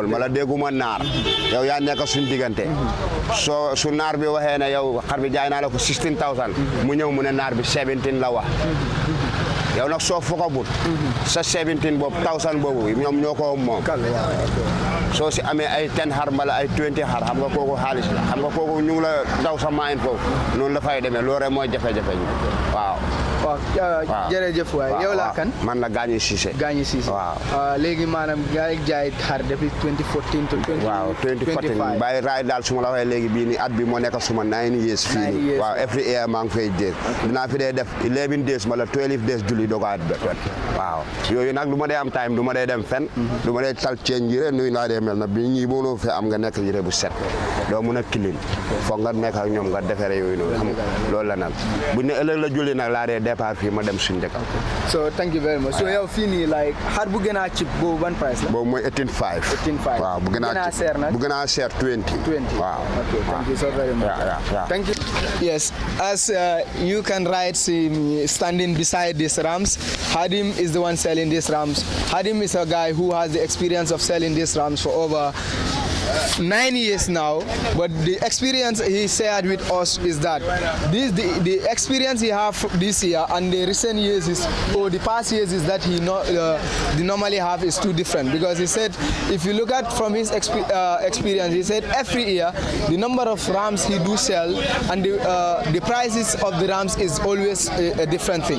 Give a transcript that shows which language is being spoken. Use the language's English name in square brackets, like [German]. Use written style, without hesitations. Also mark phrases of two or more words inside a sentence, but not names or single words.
[Wolof] mala dégguma naar yow yaa nekk suñ diggante su naar bi waxee ne yow xar bi jaay naa la ko 16,000 mu ñëw mu ne naar bi 17 la wax yow nag soo fokabut sa 17 boobu 1,000 boobu ñoom ñoo ko moom soo si amee ay 10 xar mbala ay 20 xar xam nga kooku xaalis la xam nga kooku ñu ngi la daw sa maayin foofu noonu la fay demee loolu rek mooy jafe-jafe ñu waaw waaw jërëjëf waay yow laa kan man la Gagny Cissé waaw léegi maanaam gaa yi jaay xar depuis 2014 to 2025 bàyyi raay daal su ma la waxee léegi bii nii at bi moo nekk suma [English] 9 years [Wolof] fii nii waaw [English] every year [Wolof] maa ngi fay dee dinaa fi dee def [English] 11 days [Wolof] wala [English] 12 days [Wolof] julli doog a waaw yooyu nag du ma dee am time du ma dee dem fen du ma dee tal ceeñ yére nuyu laa dee mel na bi ñii mënoo fee am nga nekk yére bu set doo mun a clean foog nga nekk ak ñoom nga defere yooyu noonu xam loolu la nag bu ne ëllëg la julli nag laa dee départ fii ma dem suñu dëkk [English] so thank you very much so [Wolof] yow fii nii like xar bu gën a cheap boobu ban price la boobu mooy 18.5 waaw bu gën a seer nag bu gën a seer 20 [English] waaw okay thank you so very much thank you yes as you can see standing beside these rams Hadim is the one selling these rams Hadim is a guy who has the experience of selling these rams for over 9 years now, but the experience he shared with us is that the experience he have this year and the recent years the past years is that the normally have is too different, because he said if you look at from his experience, he said every year the number of rams he do sell and the prices of the rams is always a different thing.